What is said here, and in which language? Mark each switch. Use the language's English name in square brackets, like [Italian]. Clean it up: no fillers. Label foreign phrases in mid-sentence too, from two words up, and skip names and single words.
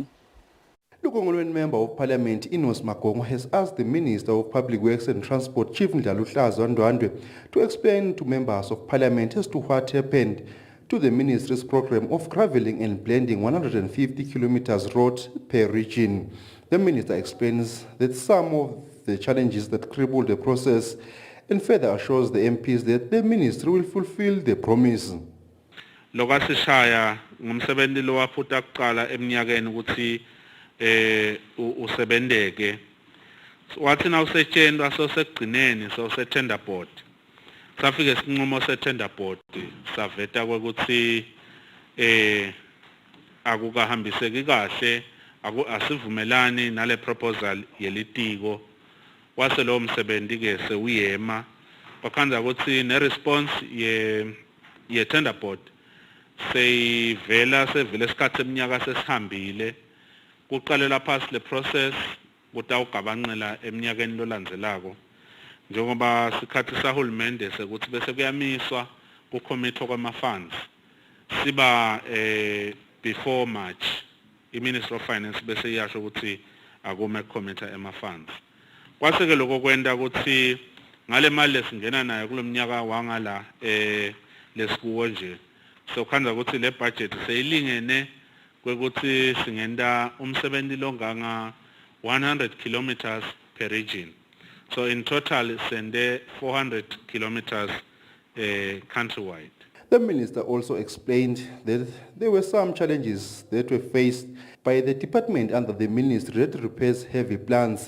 [English] Lukongolweni Member of Parliament Inos Magongo has asked the Minister of Public Works and Transport, Chief Ndlahlaza Ndwandwe, to explain to members of Parliament as to what happened to the Ministry's program of gravelling and blending 150 kilometers road per region. The Minister explains that some of the challenges that crippled the process and further assures the MPs that the Ministry will fulfill the promise. [Swati] Lokasishaya ngumsebenzi lo waphuta kuqala eminyakeni ukuthi usebendeke wathi na usetshenzwa sosekugcineni [English] tender board [Swati] safike isinqumo se- [English] tender board [Swati] saveta ukuthi akukahambiseki kahle asivumelani nale proposal yelitiko wase lo msebenzi ke sewuyema bakhanza ukuthi ne response ye [English] tender board [Swati] sevele isikhathi eminyaka sesihambile kuqalela phasi le process kutawugabanqela eminyakeni lolandzelako njengoba sikhathi sahulumende sekuthi bese kuyamiswa ku-committee kwama-funds siba before March i-Ministry of Finance bese iyasho ukuthi akume committee ema-funds kwase-ke lokho kwenta ukuthi ngale mali lesingena nayo kulo mnyaka wangala lesikuwo nje so khanza ukuthi le budget seyilingene kwekuthi singenta umsebenzi longanga 100 [English] kilometers per region. So in total sende 400 kilometers countrywide. The minister also explained that there were some challenges that were faced by the department under the ministry that repairs heavy plants.